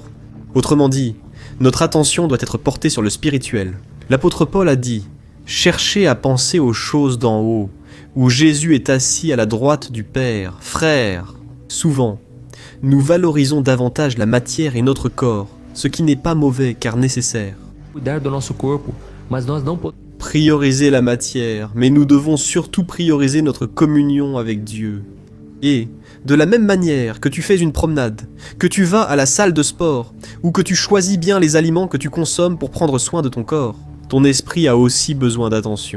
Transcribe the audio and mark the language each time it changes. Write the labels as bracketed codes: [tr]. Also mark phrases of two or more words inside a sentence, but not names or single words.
[fr] Autrement dit, notre attention doit être portée sur le spirituel. L'apôtre Paul a dit « Cherchez à penser aux choses d'en haut, où Jésus est assis à la droite du Père. » Frères, souvent, nous valorisons davantage la matière et notre corps, ce qui n'est pas mauvais car nécessaire. [pt] Cuidar do nosso corpo, mas nós não podemos [fr] Prioriser la matière, mais nous devons surtout prioriser notre communion avec Dieu. Et, de la même manière que tu fais une promenade, que tu vas à la salle de sport, ou que tu choisis bien les aliments que tu consommes pour prendre soin de ton corps, ton esprit a aussi besoin d'attention.